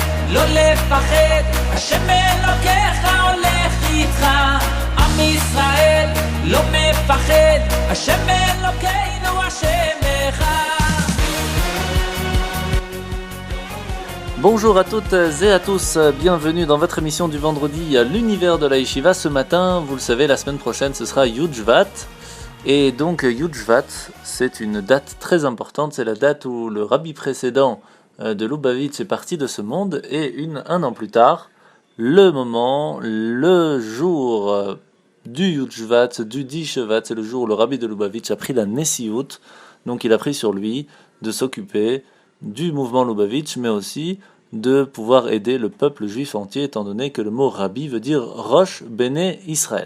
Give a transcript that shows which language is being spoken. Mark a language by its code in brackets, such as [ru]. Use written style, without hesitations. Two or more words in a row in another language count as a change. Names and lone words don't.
[he] לא לפחד, השם אלוקיך הולך איתך. עם ישראל לא מפחד, השם אלוקינו השם אחד. [fr] Bonjour à toutes et à tous, bienvenue dans votre émission du vendredi l'univers de la Yeshiva. Ce matin, vous le savez, la semaine prochaine ce sera [he] י' שבט. [fr] Et donc [he] י' שבט, [fr] c'est une date très importante, c'est la date où le rabbi précédent de Lubavitch est parti de ce monde, et un an plus tard, le jour du [he] י' שבט, [fr] du 10 Shvat, c'est le jour où le rabbi de Lubavitch a pris la Nessiout, donc il a pris sur lui de s'occuper du mouvement Lubavitch, mais aussi de pouvoir aider le peuple juif entier, étant donné que le mot rabbi veut dire [he] ראש בני ישראל.